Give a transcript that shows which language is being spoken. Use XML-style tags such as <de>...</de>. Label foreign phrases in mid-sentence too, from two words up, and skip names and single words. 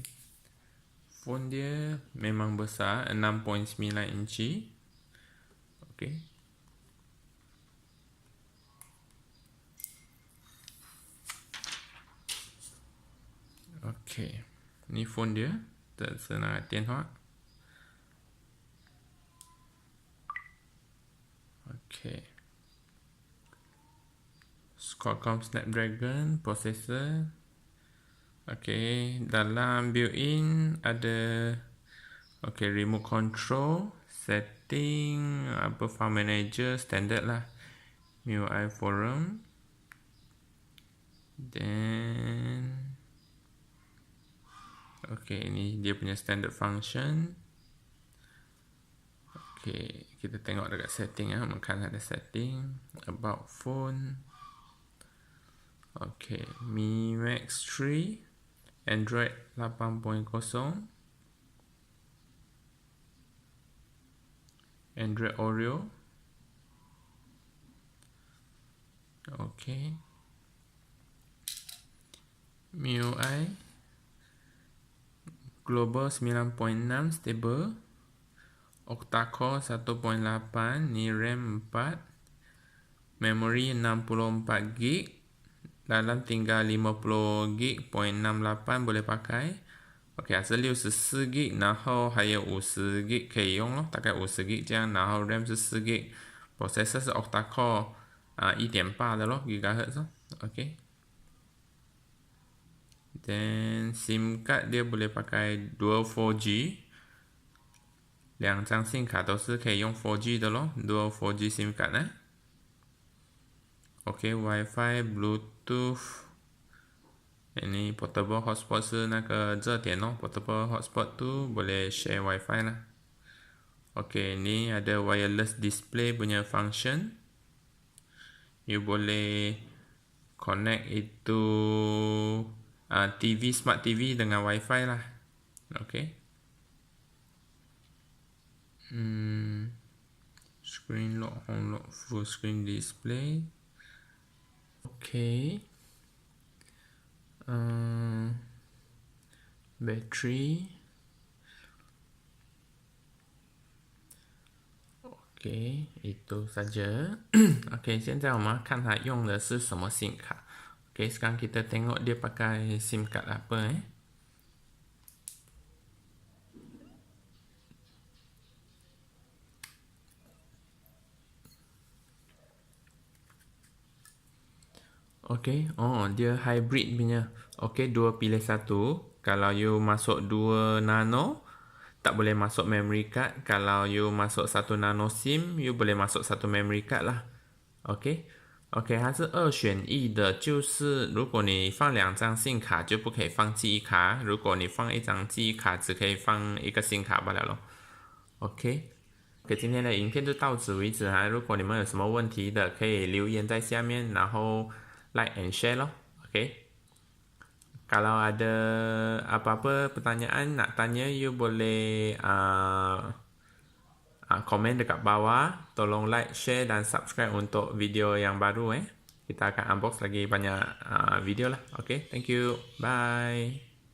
<ms>Phone dia memang besar, 6.9 inci. Okey. Okey. Ni phone dia,</ms> <zh>这是那个电话。Okey.</zh> <ms>Qualcomm Snapdragon processor. Okey, dalam built-in ada</ms> <en>remote control,</en> <ms>setting,</ms> <en>file manager</en> <ms>standard lah. MIUI forum. Dan ini dia punya standard function. Kita tengok dekat setting mungkin ada setting about phone. Mi Max 3, Android 8.0, Android Oreo. MIUI Global 9.6 stable, Octa core 1.8, ni RAM 4, memory 64GB, dalam tinggal 50GB, 0.68 boleh pakai.</ms> <zh>是64GB，然后还有50GB 可以用咯，大概50GB 这样，然后 RAM 是4GB， processor 是</zh> <en>Octa core</en> <zh>1.8的咯 GHz 咯。</zh> <ms>Dan SIM card dia boleh pakai dual 4G，</ms> <zh>两张 SIM 卡都是可以用 4G 的咯，</zh> <en>dual 4G SIM card</en> <zh>Wi-Fi Bluetooth， ini</zh> <en>portable hotspot</en> <zh>是那个热点咯，</zh> <en>portable hotspot</en> <ms>tu boleh share Wi-Fi lah. Ni ada</ms> <en>wireless display</en> <ms>punya function. You boleh connect itu TV,</ms> <en>smart TV</en> <ms>dengan Wi-Fi lah.</ms> <en>Screen lock, home lock, full screen display. Battery.</en> <ms>Itu saja.</ms> <zh>现在我们看它用的是什么 SIM 卡。</zh> <ms>sekarang kita tengok dia pakai SIM card apa dia hybrid punya. Dua pilih satu. Kalau you masuk 2 nano, tak boleh masuk memory card. Kalau you masuk 1 nano SIM, you boleh masuk 1 memory card lah.</ms> <zh>它是2选1的，就是如果你放2张 SIM 卡就不可以放记忆卡，如果你放1张记忆卡只可以放1个 SIM 卡罢了咯。今天的影片就到此为止如果你们有什么问题的可以留言在下面，然后</zh> <en>like and share</en> <zh>咯。</zh> <ms>kalau ada apa-apa pertanyaan nak tanya, you boleh komen dekat bawah. Tolong like, share dan subscribe untuk video yang baru Kita akan unbox lagi banyak video lah.</ms> <en>Thank you. Bye.</en>